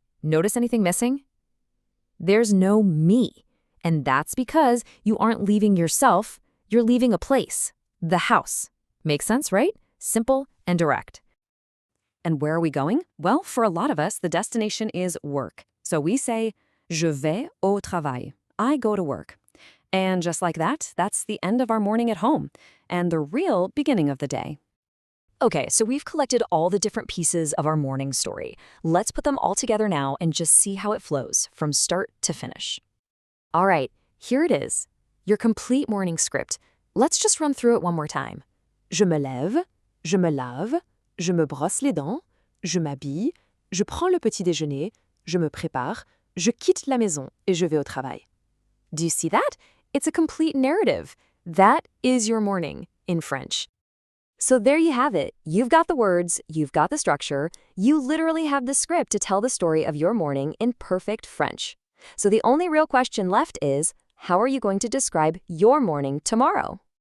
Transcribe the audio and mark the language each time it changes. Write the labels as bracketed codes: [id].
[en] Notice anything missing? There's no me. And that's because you aren't leaving yourself, you're leaving a place, the house. Makes sense, right? Simple and direct. And where are we going? Well, for a lot of us, the destination is work. So we say, [fr] je vais au travail. [en] I go to work. And just like that, that's the end of our morning at home and the real beginning of the day. Okay, so we've collected all the different pieces of our morning story. Let's put them all together now and just see how it flows from start to finish. All right, here it is, your complete morning script. Let's just run through it one more time. [fr] Je me lève, je me lave, je me brosse les dents, je m'habille, je prends le petit déjeuner, je me prépare, je quitte la maison et je vais au travail. [en] Do you see that? It's a complete narrative. That is your morning in French. So there you have it. You've got the words, you've got the structure, you literally have the script to tell the story of your morning in perfect French. So the only real question left is, how are you going to describe your morning tomorrow?